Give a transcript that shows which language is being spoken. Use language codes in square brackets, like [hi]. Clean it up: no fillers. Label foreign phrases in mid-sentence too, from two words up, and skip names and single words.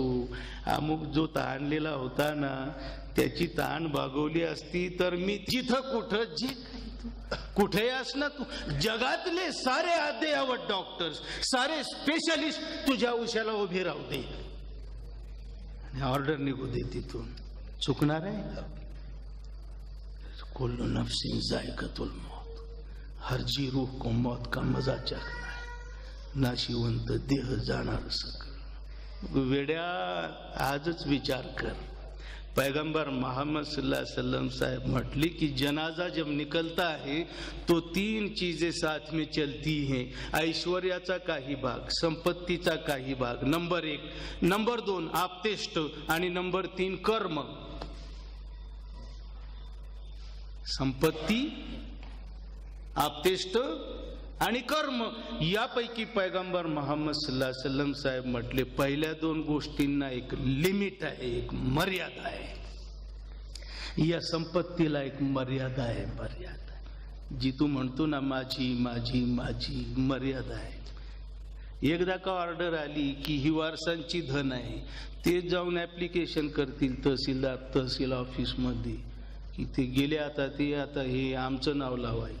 [mr] अमुक जो तहानलेला होता ना, त्याची तहान भागवली असती तर मी जिथं कुठं, जे कुठे असना तू, जगातले सारे अद्ययावत डॉक्टर्स, सारे स्पेशलिस्ट तुझ्या उशाला उभे राहू दे आणि ऑर्डर निघू दे तिथून. चुकणार आहे? [ar] كل نفس ذائقة الموت, [hi] हर जी रूह को मौत का मजा चखना है, [mr] नाशिवंत देह जाणार सकल. वेड्या आजच विचार कर. पैगंबर मोहम्मद [ar] صلى الله عليه وسلم [mr] साहब म्हटले कि [hi] जनाजा जब निकलता है तो 3 चीजें साथ में चलती हैं. [mr] ऐश्वर्याचा काही भाग, संपत्तीचा काही भाग, नंबर 1. नंबर 2 आपतेष्ट, आणि नंबर 3 कर्म. संपत्ती, आपतेष्ट आणि कर्म, यापैकी पैगंबर मोहम्मद [ar] صلى الله عليه وسلم [mr] साहेब म्हटले पहिल्या 2 गोष्टींना एक लिमिट आहे, एक मर्यादा आहे. या संपत्तीला एक मर्यादा आहे, मर्यादा जी तू म्हणतो ना माझी माझी माझी, मर्यादा आहे. एकदा का ऑर्डर आली की ही वारसांची धन आहे, ते जाऊन ऍप्लिकेशन करतील तहसीलदार, तहसील ऑफिस मध्ये की ते गेले, आता हे आमचं नाव लावायचं.